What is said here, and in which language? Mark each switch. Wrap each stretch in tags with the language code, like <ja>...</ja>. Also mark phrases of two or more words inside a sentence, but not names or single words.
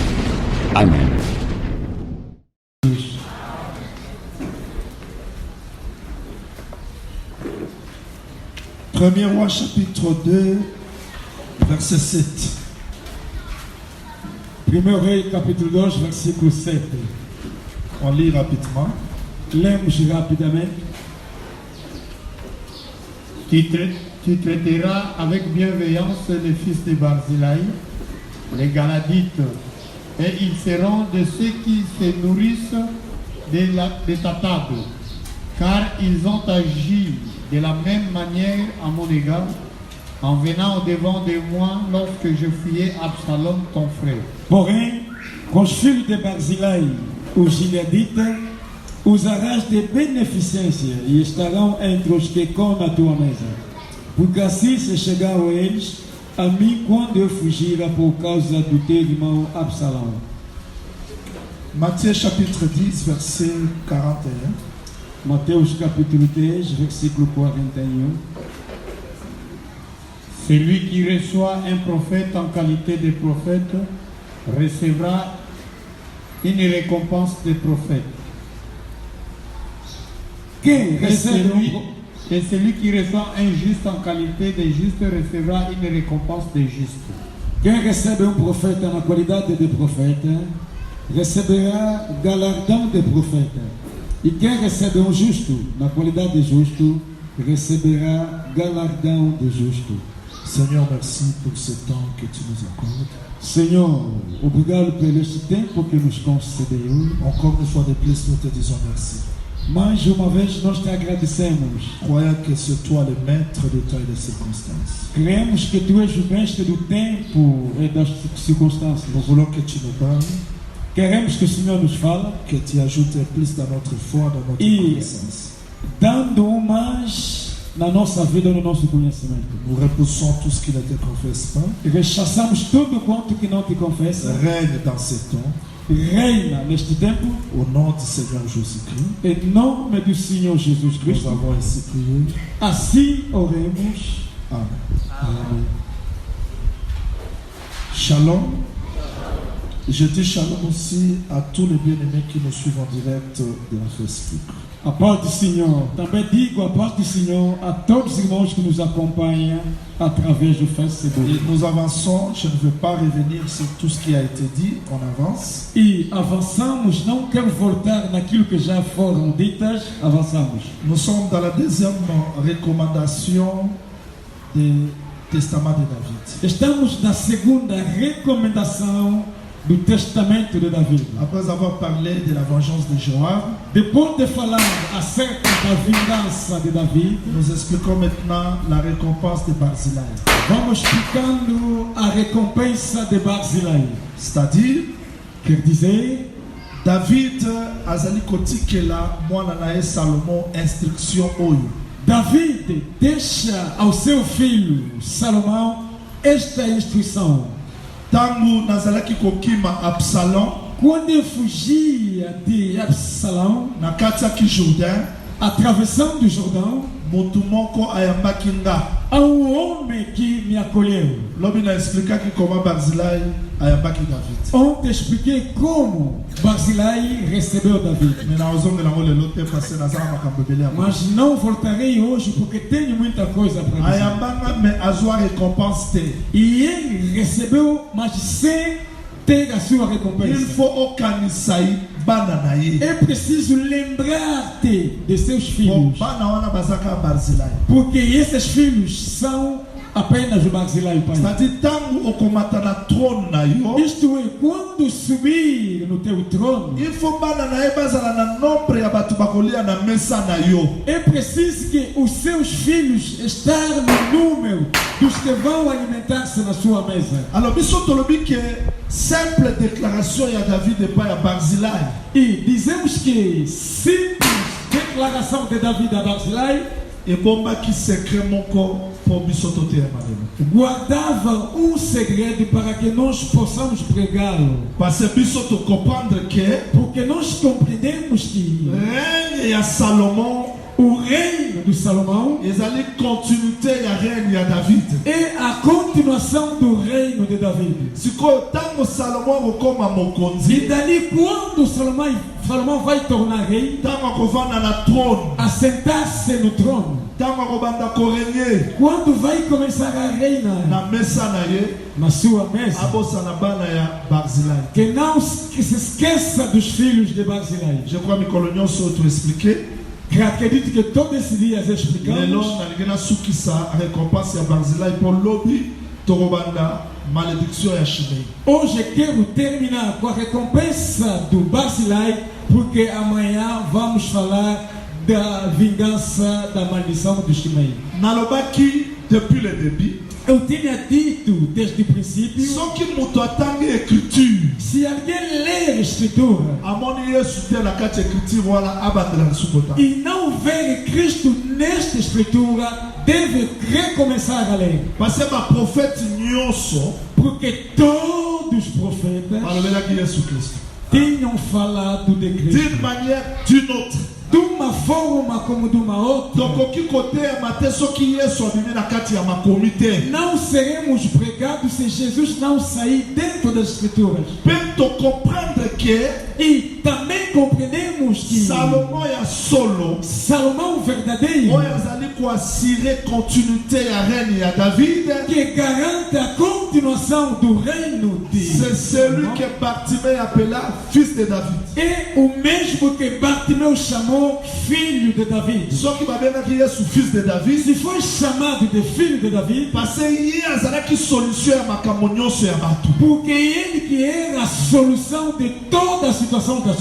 <fr>Amen. Premier roi chapitre 2, verset 7. Premier roi</fr> <pt>capítulo 2, versículo 7.</pt> <fr>On lit rapidement.</fr> <pt>Lemos rapidamente.</pt> <fr>Tu traiteras avec bienveillance les fils de Barzilai, les Galadites, et ils seront de ceux qui se nourrissent de ta table, car ils ont agi de la même manière à mon égard, en venant au-devant de moi lorsque je fuyais Absalom, ton frère.</fr> <pt>Porém, com os filhos de Barzilai, os gileaditas, usarás de beneficência e estarão entre os que comem a tua mesa. Porque assim se chegaram eles a mim quando eu fugira por causa do teu irmão Absalão.</pt> <fr>Matthieu chapitre 10, verset 41.</fr> <pt>Mateus capítulo 10, versículo 41.</pt> <fr>Celui qui reçoit un prophète en qualité de prophète recevra une récompense de prophète.</fr> <pt>Quem recebe</pt> <fr>Et celui qui reçoit un juste en qualité de juste recevra une récompense de juste.</fr> <pt>Quem recebe profeta na qualidade de profeta receberá galardão de profeta. E quem recebe justo na qualidade de justo receberá galardão de justo.</pt> <fr>Seigneur, merci pour ce temps que tu nous accordes.</fr> <pt>Senhor, obrigado por este tempo que nos concedeu.</pt> <fr>Encore une fois de plus, nous te disons merci.</fr> <pt>Mais uma vez nós te agradecemos.</pt> <fr>Croyons que c'est toi le maître du temps et des circonstances.</fr> <pt>Cremos que tu és o mestre do tempo e das circunstâncias.</pt> <fr>Nous voulons que tu nous parles,</fr> <pt>Queremos que o Senhor nos fale,</pt> <fr>que tu ajoutes plus dans notre foi, dans notre connaissance.</fr> <pt>dando mais na nossa vida, no nosso conhecimento.</pt> <fr>Nous repoussons tout ce qui ne te confesse pas.</fr> <pt>Rechaçamos tudo quanto que não te confessa.</pt> <fr>Règne dans ces temps,</fr> <pt>Reina neste tempo,</pt> <fr>au nom du Seigneur Jésus-Christ.</fr> <pt>em nome do Senhor Jesus</pt> <fr>Nous</fr> <pt>Cristo.</pt> <fr>avons ainsi prié.</fr> <pt>Assim oremos.</pt> <fr>Amen.</fr> <pt>Amém.</pt> <fr>Shalom. Je dis shalom aussi à tous les bien-aimés qui nous suivent en direct de la Facebook.</fr> <pt>A paz do Senhor. Também digo a paz do Senhor a todos os irmãos que nos acompanham através do</pt> <fr>Et</fr> <pt>Facebook.</pt> <fr>nous avançons, je ne veux pas revenir sur tout ce qui a été dit, on avance.</fr> <pt>E avançamos, não quero voltar naquilo que já foram ditas, avançamos.</pt> <fr>Nous sommes dans la deuxième recommandation du Testament de David.</fr> <pt>Estamos na segunda recomendação do Testamento de Davi.</pt> <fr>Après avoir parlé de la vengeance de Joab,</fr> <pt>Depois de falar acerca da vingança de Davi,</pt> <fr>nous expliquons maintenant la récompense de Barzilai.</fr> <pt>vamos explicando a recompensa de Barzilai.</pt> <fr>C'est-à-dire,</fr> <pt>Quer dizer,</pt> <ln>David azali kotikela mwana na ye Salomon instruction oyo.</ln> <pt>David deixa ao seu filho Salomão esta instrução.</pt> <ln>Tangu nazalaki kokima Absalom,</ln> <pt>Quando ele fugia de Absalão,</pt> <ln>na kati ya Jourdain,</ln> <pt>atravessando o Jordão,</pt> <ln>mutu moko ayambaki nga.</ln> <pt>há um homem que me acolheu.</pt> <ln>Lobi na explikaki comment Barzilai ayambaki David.</ln> <pt>Ontem expliquei como Barzilai recebeu David.</pt> <ln>Mais na ozongela ngo lelo te parce nazala makambo ebele ya.</ln> <pt>Mas não voltarei hoje porque tenho muita coisa para dizer.</pt> <ln>Ayambanga me azwa récompense te.</ln> <pt>E ele recebeu, mas sem ter a sua</pt> <fr>Il</fr> <pt>recompensa.</pt> <ln>faut okanisa bana na ye.</ln> <pt>É preciso lembrar-te de seus</pt> <fr>Bon,</fr> <pt>filhos.</pt> <ln>bana wana bazaka Barzilai.</ln> <pt>Porque esses filhos são apenas o Barzilai, pai.</pt> <ln>C'est-à-dire tangu okomata na trône na yo,</ln> <pt>Isto é, quando subir no teu trono,</pt> <fr>il faut</fr> <ln>bana na ye bazala na nombre ya bato bakolia na mesa na yo.</ln> <pt>é preciso que os seus filhos estejam no número dos que vão alimentar-se na sua mesa.</pt> <ln>Alors biso tolobi que</ln> <fr>simple déclaration</fr> <ln>ya David epai ya Barzilai</ln> <pt>E dizemos que simples declaração de David a Barzilai</pt> <ln>ebombaki secret moko po biso toteyama lelo.</ln> <pt>guardava um segredo para que nós possamos pregá-lo.</pt> <fr>Parce que</fr> <ln>biso to comprendre que</ln> <pt>Porque nós compreendemos que</pt> <ln>règne ya Salomon</ln> <pt>o reino de Salomão</pt> <ln>ezali continuité ya règne ya David.</ln> <pt>é a continuação do reino de David.</pt> <ln>Sikoyo tango Salomon akokoma</ln> <pt>E</pt> <ln>mokonzi,</ln> <pt>dali quando Salomão vai tornar rei,</pt> <ln>tango akovanda na trône,</ln> <pt>assentar-se no trono,</pt> <ln>tango akobanda koregner</ln> <pt>quando vai começar a reinar</pt> <ln>na mesa na ye,</ln> <pt>na sua mesa,</pt> <ln>abosana bana ya Barzilai.</ln> <pt>que não que se esqueça dos filhos de Barzilai.</pt> <fr>Je crois</fr> <ln>mikolo nyonso oyo toexplike</ln> <pt>Que acredito que todos esses dias</pt> <ln>lelo</ln> <pt>explicamos.</pt> <ln>nalingi nasukisa récompense ya Barzilai mpo lobi tokobanda malédiction ya Shimei.</ln> <pt>Hoje quero terminar com a recompensa do Barzilai, porque amanhã vamos falar da vingança da maldição do Shimei.</pt> <ln>Nalobaki</ln> <fr>depuis le début,</fr> <pt>Eu tinha dito desde o princípio,</pt> <ln>soki moto atangi écriture</ln> <pt>se alguém ler a escritura</pt> <ln>amoni yesu te na kati ya écriture wana abandela lisusu kota.</ln> <pt>e não ver Cristo nesta escritura, deve recomeçar a ler.</pt> <fr>Parce que</fr> <ln>baprofete nyonso</ln> <pt>Porque todos os profetas</pt> <ln>balobelaki yesu kristo</ln> <pt>tinham falado de Cristo.</pt> <fr>d'une manière d'une autre.</fr> <pt>De uma forma como de uma outra.</pt> <ln>tokoki koteyama te soki yesu abimi na kati ya makomi te.</ln> <pt>Não seremos pregados se Jesus não sair dentro das escrituras.</pt> <ln>Mpe tocomprendre que</ln> <pt>E também compreendemos que</pt> <ln>Salomon ya solo</ln> <pt>Salomão verdadeiro,</pt> <ln>oyo azali koassire continuité ya règne ya David,</ln> <pt>que garante a continuação do reino de</pt> <fr>c'est celui</fr> <pt>Salomão,</pt> <fr>que Bartimée appela fils de David.</fr> <pt>é o mesmo que Bartimeu chamou filho de David.</pt> <ln>soki babengaki yesu</ln> <fr>fils de David,</fr> <pt>Se foi chamado de filho de David,</pt> <fr>parce que</fr> <ln>ye azalaki solution ya makambo nyonso ya bato.</ln> <pt>porque ele que era a solução de toda a situação dos</pt>